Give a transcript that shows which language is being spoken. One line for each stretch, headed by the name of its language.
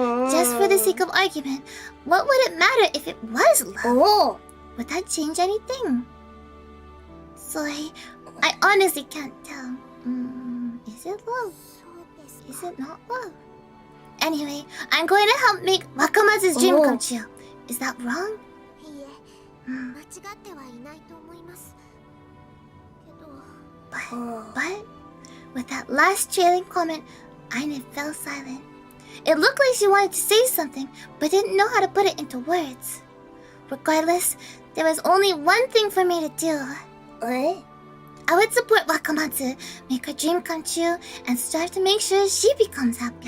English: Just for the sake of argument, what would it matter if it was love? Would that change anything? Sorry, I honestly can't tell. Is it love?
Japanese: そうです
English: Is
Japanese: か。
English: it not love? Anyway, I'm going to help make Wakamatsu's dream come true. Is that wrong?
Japanese: いいえ、間違ってはいないと思います。けど、
English: But with that last trailing comment, Aine fell silent. It looked like she wanted to say something, but didn't know how to put it into words. Regardless, there was only one thing for me to do. I would support Wakamatsu, make her dream come true, and strive to make sure she becomes happy.